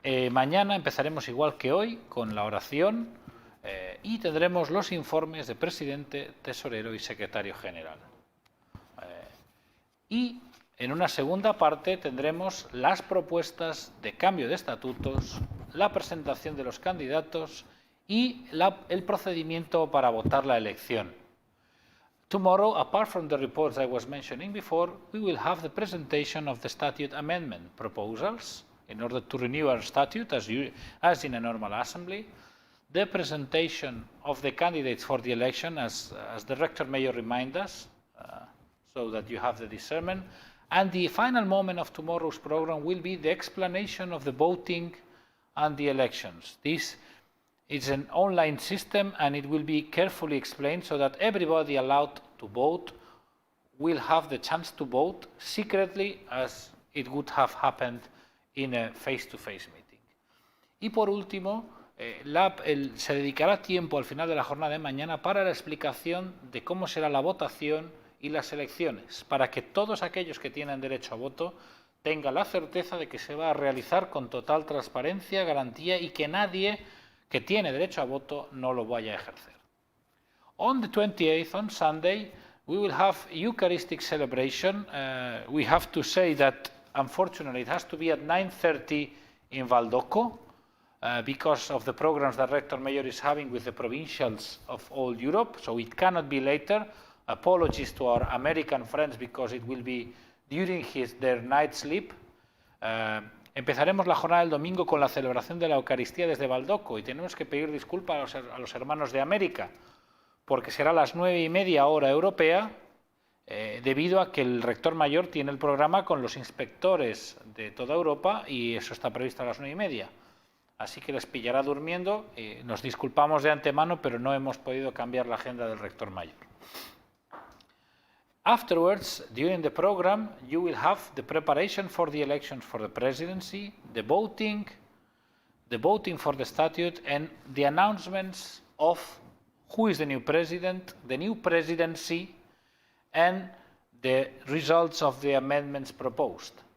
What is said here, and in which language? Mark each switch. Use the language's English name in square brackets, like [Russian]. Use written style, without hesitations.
[Spanish] Mañana empezaremos igual que hoy con la oración y tendremos los informes de Presidente, Tesorero y Secretario General. Y en una segunda parte tendremos las propuestas de cambio de estatutos, la presentación de los candidatos y el procedimiento para votar la elección. [English] Tomorrow, apart from the reports I was mentioning before, we will have the presentation of the statute amendment proposals in order to renew our statute as in a normal assembly, the presentation of the candidates for the election as the Rector Mayor reminded us, so that you have the discernment, and the final moment of tomorrow's program will be the explanation of the voting and the elections. This is an online system and it will be carefully explained so that everybody allowed to vote will have the chance to vote secretly as it would have happened in a face-to-face meeting. Y por último, se dedicará tiempo al final de la jornada de mañana para la explicación de cómo será la votación y las elecciones, para que todos aquellos que tienen derecho a voto tengan la certeza de que se va a realizar con total transparencia, garantía y que nadie que tiene derecho a voto no lo vaya a ejercer. On the 28th, on Sunday, we will have Eucharistic celebration. We have to say that, unfortunately, it has to be at 9:30 in Bosco because of the programs that Rector Mayor is having with the provincials of all Europe, so it cannot be later. Apologies to our American friends because it will be during their night sleep. [Spanish] Empezaremos la jornada del domingo con la celebración de la Eucaristía desde Bosco y tenemos que pedir disculpas a los hermanos de América porque será a las 9:30 hora europea debido a que el Rector Mayor tiene el programa con los inspectores de toda Europa y eso está previsto a las 9:30. Así que les pillará durmiendo. Nos disculpamos de antemano, pero no hemos podido cambiar la agenda del Rector Mayor. [English] Afterwards, during the program, you will have the preparation for the elections for the presidency, the voting for the statute, and the announcements of who is the new president, the new presidency, and the results of the amendments proposed.